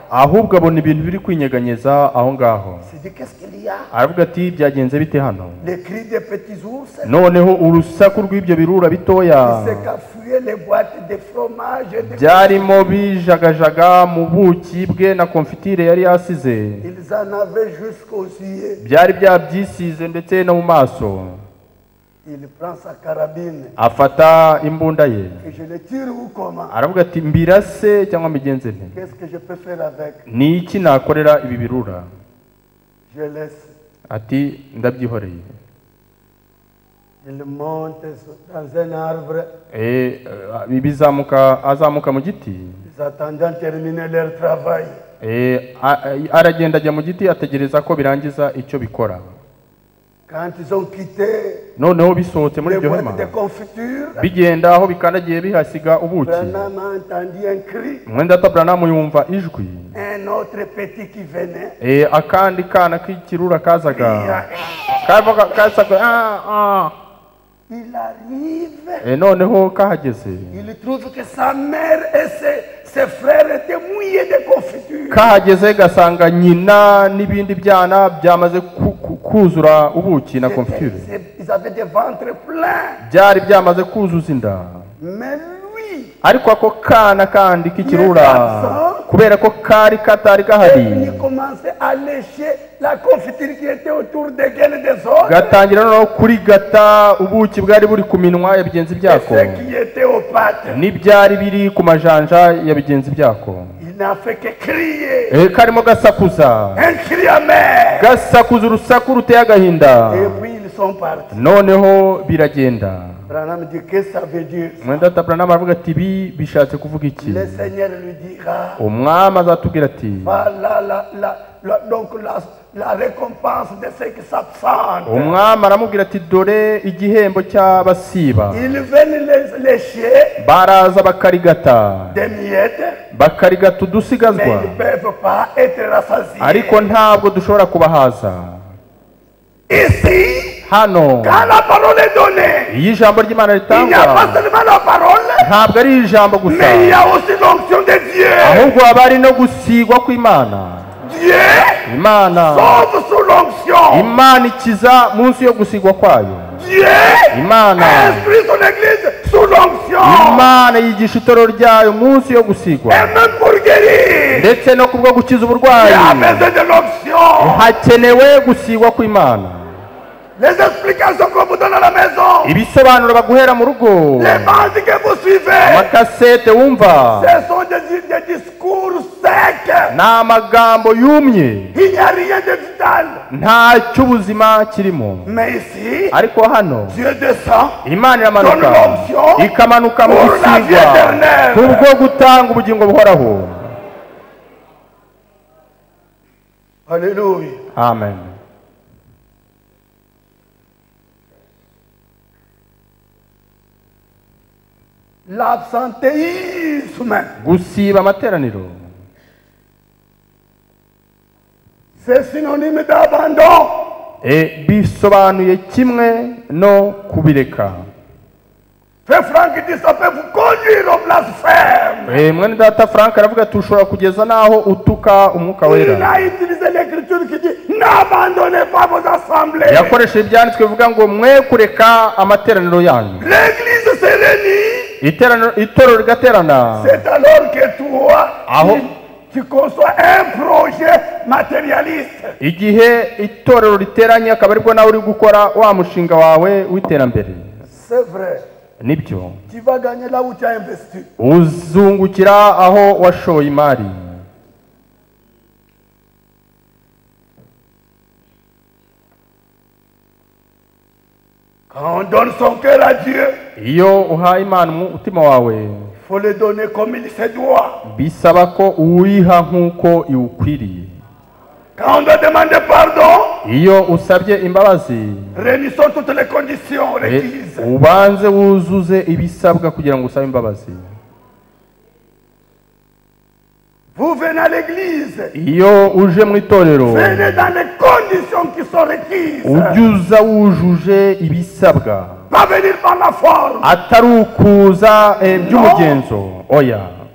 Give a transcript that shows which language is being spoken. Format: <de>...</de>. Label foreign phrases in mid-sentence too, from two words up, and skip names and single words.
<rw>ahubwo abona ibintu biri kwinyeganyeza aho ngaho.</rw> <fr>Il dit qu'est-ce qu'il y a?</fr> <rw>Aravuga ati byagenze bite hano?</rw> <fr>Les cris des petits ours.</fr> <rw>Noneho urusaku rw'ibyo birura bitoya</rw> <fr>C'est qu'à fuir les boîtes de fromage.</fr> <rw>byarimo bijagajaga mu buki bwe na konfitire yari yasize.</rw> <fr>Ils en avaient jusqu'aux yeux.</fr> <rw>byari byabyisize ndetse no mu maso.</rw> <fr>Il prend sa carabine.</fr> <rw>Afata imbunda ye.</rw> <fr>Et je le tire ou comment?</fr> <rw>Aravuga ati mbirase cyangwa mbigenze nte?</rw> <fr>Qu'est-ce que je peux faire avec?</fr> <rw>Ni iki nakorera ibi birura?</rw> <fr>Je laisse.</fr> <rw>Ati ndabyihoreye.</rw> <fr>Il monte dans un arbre.</fr> <rw>Azamuka mu giti.</rw> <fr>Ils attendant terminer leur travail.</fr> <rw>Aragenda ajya mu giti ategereza ko birangiza icyo bikora.</rw> <fr>Quand ils ont quitté</fr> <rw>noneho bisohotse muri</rw> <fr>les</fr> <rw>ibyo hema</rw> <fr>boîtes de confiture,</fr> <rw>bigenda aho bikandagiye bihasiga ubuki.</rw> <fr>Branham a entendu un cri.</fr> <rw>Mwenda Branham yumva ijwi.</rw> <fr>Un autre petit qui venait.</fr> <rw>Akandi kana k'ikirura kazaga.</rw> <fr>Il arrive.</fr> <rw>Noneho kahageze.</rw> <fr>Il trouve que sa mère et ses frères étaient mouillés de confiture.</fr> <rw>Kahageze gasanga nyina n'ibindi byana byamaze kuzura ubuki na confiture.</rw> <fr>Ils avaient des ventres pleins.</fr> <rw>Byari byamaze kuzuza inda.</rw> <fr>Mais lui,</fr> <rw>ariko ako kana kandi k'ikirura kubera ko kari katari gahari,</rw> <fr>il commençait à lécher la confiture qui était autour des gaines des autres.</fr> <rw>Gatangira no kurigata ubuki bwari buri ku minwa ya bigenzi byako,</rw> <fr>qui était aux pattes.</fr> <rw>N'ibyari biri ku majanja ya bigenzi byako.</rw> <fr>Il n'a fait que crier.</fr> <rw>Karimo gasakuza.</rw> <fr>Un cri amer.</fr> <rw>Gasakuza urusaku ruteye agahinda.</rw> <fr>Et puis ils sont partis.</fr> <rw>Noneho biragenda.</rw> <fr>Branham dit qu'est-ce que ça veut dire?</fr> <rw>Mwenda Branham aravuga ati ibi bishatse kuvuga iki?</rw> <fr>Le Seigneur lui dira.</fr> <rw>Umwami azatubwira ati</rw> <fr>donc la récompense de ceux qui s'absentent.</fr> <rw>Umwami aramubwira ati dore igihembo cy'abasiba.</rw> <fr>Ils viennent lécher.</fr> <rw>Baraza bakarigata.</rw> <fr>Des miettes.</fr> <rw>Bakarigata udusigazwa.</rw> <fr>Mais ils ne peuvent pas être rassasiés.</fr> <rw>Ariko ntabwo dushobora kubahaza.</rw> <fr>Ici,</fr> <rw>hano,</rw> <fr>quand la parole est donnée,</fr> <rw>iyo ijambo ry'Imana ritangwa,</rw> <fr>il n'y a pas seulement la parole,</fr> <rw>ntabwo ari ijambo gusa,</rw> <fr>mais il y a aussi l'onction de Dieu.</fr> <rw>Ahubwo haba hari no gusigwa kw'Imana.</rw> <fr>Dieu</fr> <rw>Imana</rw> <fr>sauve sous l'onction.</fr> <rw>Imana ikiza munsi yo gusigwa kwayo.</rw> <fr>Dieu</fr> <rw>Imana</rw> <fr>instruit son église sous l'onction.</fr> <rw>Imana yigisha itorero ryayo munsi yo gusigwa.</rw> <fr>Et même pour guérir,</fr> <rw>ndetse no kubwo gukiza uburwayi,</rw> <fr>il y a besoin de l'onction.</fr> <rw>Hakenewe gusigwa kw'Imana.</rw> <fr>Les explications qu'on vous donne à la maison,</fr> <rw>ibisobanuro baguhera mu rugo,</rw> <fr>les bandes que vous suivez,</fr> <rw>amakasete wumva,</rw> <fr>ce sont des discours secs.</fr> <rw>n'amagambo yumye,</rw> <fr>Il n'y a rien de vital.</fr> <rw>nta cy'ubuzima kirimo.</rw> <fr>Mais ici,</fr> <rw>ariko hano</rw> <fr>Dieu descend,</fr> <rw>Imana iramanuka</rw> <fr>donne l'onction</fr> <rw>ikamanuka mu</rw> <fr>pour la vie</fr> <rw>gusigwa</rw> <fr>éternelle.</fr> <rw>kubwo gutanga ubugingo buhoraho.</rw> <fr>Alléluia.</fr> <rw>Amen.</rw> <fr>L'absentéisme,</fr> <rw>gusiba amateraniro,</rw> <fr>c'est synonyme d'abandon.</fr> <rw>bisobanuye kimwe no kubireka.</rw> <fr>Frère Franck dit ça peut vous conduire au blasphème.</fr> <rw>Mwene data Frank aravuga ati ushobora kugeza naho utuka umwuka</rw> <fr>Il</fr> <rw>wera.</rw> <fr>a utilisé l'écriture qui dit n'abandonnez pas vos assemblées.</fr> <rw>Yakoresheje ibyanditswe bivuga ngo mwe kureka amateraniro yanyu.</rw> <fr>L'église se réunit.</fr> <rw>Itorero rigaterana.</rw> <fr>C'est alors que toi, tu conçois un projet matérialiste.</fr> <rw>Igihe itorero riteranye akaba aribwo nawe uri gukora wa mushinga wawe w'iterambere.</rw> <fr>C'est vrai.</fr> <rw>Nibyo.</rw> <fr>Tu vas gagner là où tu as investi.</fr> <rw>Uzungukira aho washoye imari.</rw> <fr>Quand on donne son cœur à Dieu,</fr> <rw>iyo uhaye Imana umutima wawe,</rw> <fr>il faut le donner comme il se doit.</fr> <rw>bisaba ko uwiha nk'uko iwukwiriye.</rw> <fr>Quand on doit demander pardon,</fr> <rw>iyo usabye imbabazi,</rw> <fr>réunissons toutes les conditions requises.</fr> <rw>ubanze wuzuze ibisabwa kugira ngo usabe imbabazi.</rw> <fr>Vous venez à l'église,</fr> <rw>iyo uje mu itorero,</rw> <fr>venez dans les conditions qui sont requises.</fr> <rw>ujya wujuje ibisabwa,</rw> <fr>Pas venir par la forme,</fr> <rw>atari ukuza by'umugenzo, oya,</rw>